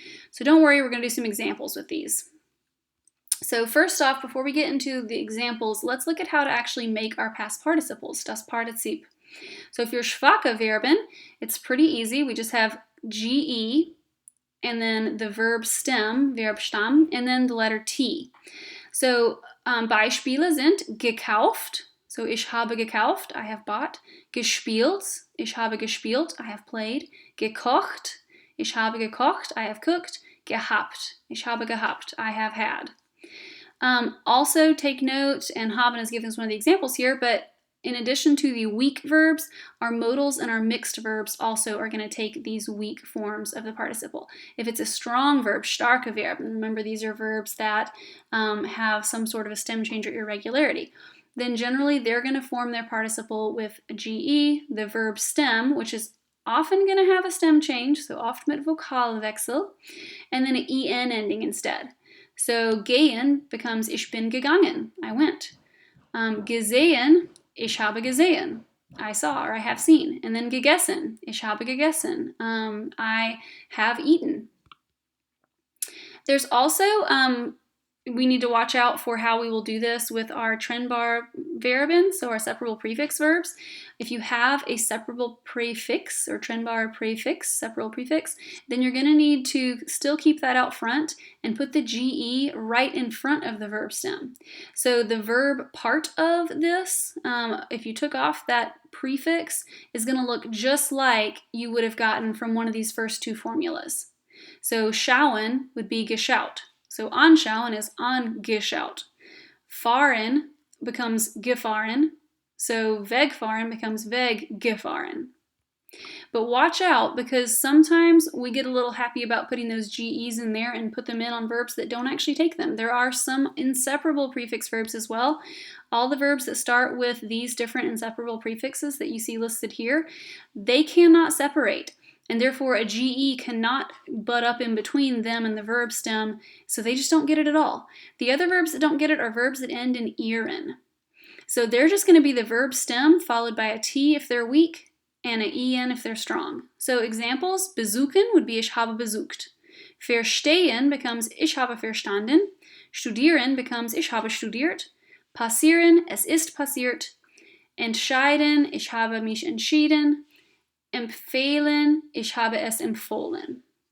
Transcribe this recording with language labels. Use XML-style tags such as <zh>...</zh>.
<en>So don't worry, we're going to do some examples with these. So first off, before we get into the examples, let's look at how to actually make our past participles, das Partizip. So if you're schwache Verben, it's pretty easy. We just have ge, and then the verb stem, Verbstamm, and then the letter T.</en> <de>So Beispiele sind gekauft, so ich habe gekauft,</de> <en>I have bought.</en> <de>Gespielt, ich habe gespielt,</de> <en>I have played.</en> <de>Gekocht, ich habe gekocht,</de> <en>I have cooked.</en> <de>Gehabt, ich habe gehabt,</de> <en>I have had. Also take note, and haben has given us one of the examples here, but in addition to the weak verbs, our modals and our mixed verbs also are going to take these weak forms of the participle. If it's a strong verb, starke Verb, and remember these are verbs that have some sort of a stem change or irregularity, then generally they're going to form their participle with ge, the verb stem, which is often going to have a stem change, so</en> <de>oft mit Vokalwechsel,</de> <en>and then an en ending instead. So gehen becomes</en> <de>ich bin gegangen,</de> <en>I went. Gesehen,</en> <de>ich habe gesehen,</de> <en>I saw or I have seen. And then gegessen,</en> <de>ich habe gegessen,</de> <en>I have eaten. There's also, we need to watch out for how we will do this with our trennbar Verben, so our separable prefix verbs. If you have a separable prefix or trennbar prefix, separable prefix, then you're going to need to still keep that out front and put the ge right in front of the verb stem. So the verb part of this, if you took off that prefix, is going to look just like you would have gotten from one of these first two formulas. So schauen would be geschaut. So anschauen is angeschaut. Fahren becomes gefahren. So wegfahren becomes weggefahren. But watch out, because sometimes we get a little happy about putting those GEs in there and put them in on verbs that don't actually take them. There are some inseparable prefix verbs as well. All the verbs that start with these different inseparable prefixes that you see listed here, they cannot separate. And therefore a GE cannot butt up in between them and the verb stem, so they just don't get it at all. The other verbs that don't get it are verbs that end in "ieren." So they're just going to be the verb stem followed by a T if they're weak and an en if they're strong. So examples,</en> <de>besuchen</de> <en>would be</en> <de>ich habe besucht. Verstehen</de> <en>becomes</en> <de>ich habe verstanden. Studieren</de> <en>becomes</en> <de>ich habe studiert. Passieren, es ist passiert. Entscheiden, ich habe mich entschieden. Empfehlen, ich habe es empfohlen.</de>